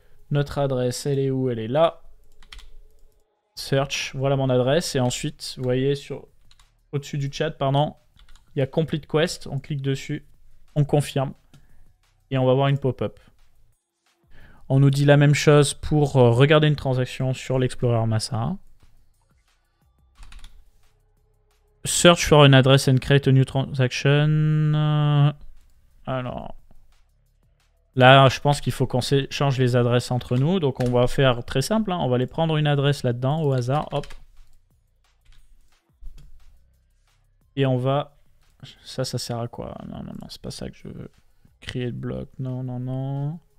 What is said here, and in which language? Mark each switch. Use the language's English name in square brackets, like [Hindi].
[French] Notre adresse, elle est où? Elle est là. Search, voilà mon adresse. Et ensuite, vous voyez, sur au-dessus du chat, pardon, il y a Complete Quest. On clique dessus, on confirme. Et on va voir une pop-up. On nous dit la même chose pour regarder une transaction sur l'Explorer Massa. [English] Search for an address and create a new transaction. [French] Alors, là, je pense qu'il faut qu'on change les adresses entre nous. Donc, on va faire très simple. Hein. On va aller prendre une adresse là-dedans au hasard. Hop. Et on va... Ça sert à quoi? Non, non, non, c'est pas ça que je veux. Créer le bloc. Non, non, non.